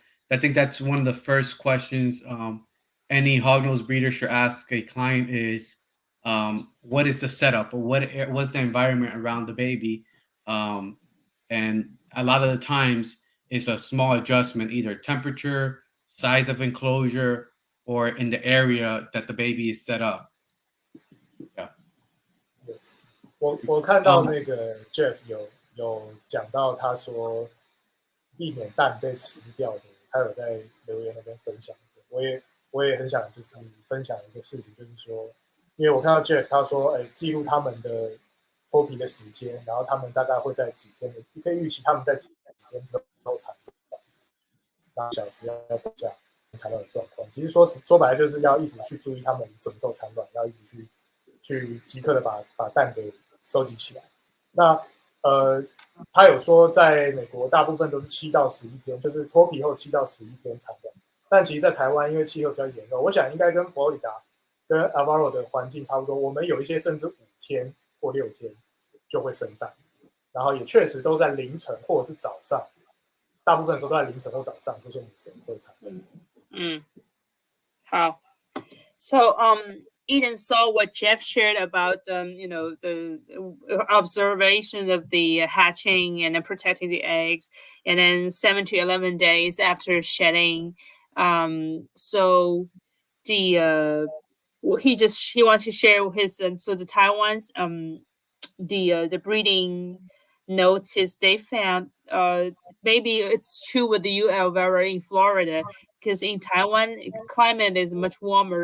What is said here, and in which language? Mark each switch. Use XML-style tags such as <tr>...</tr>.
<en>I think that's one of the first questions any hognose breeder should ask a client is what is the setup or what's the environment around the baby? And a lot of the times it's a small adjustment, either temperature, size of enclosure, or in the area that the baby is set up. Yeah.</en> <zh>我看到那个 Jeff 有讲到，他说避免蛋被吃掉的，他有在留言那边分享。我也很想就是分享一个事情，就是说，因为我看到 Jeff 他说，记录他们的脱皮的时间，然后他们大概会在几天的，你可以预期他们在几天之后产卵，8小时要等下产卵的状况。其实说白了就是要一直去注意他们什么时候产卵，要一直去即刻的把蛋给收集起来。那他有说在美国大部分都是7到11天，就是脱皮后7到11天产卵。但其实，在台湾因为气候比较炎热，我想应该跟佛罗里达、跟 Alvaro 的环境差不多。我们有一些甚至5天或6天就会生蛋，然后也确实都在凌晨或者是早上，大部分的时候都在凌晨或早上，这些女生会产卵。好。</zh> <en>So Eden saw what Jeff shared about the observation of the hatching and then protecting the eggs, and then 7 to 11 days after shedding. So the he wants to share his so the Taiwan's the breeding notice they found maybe it's true with the UL Vera in Florida, because in Taiwan climate is much warmer.</en>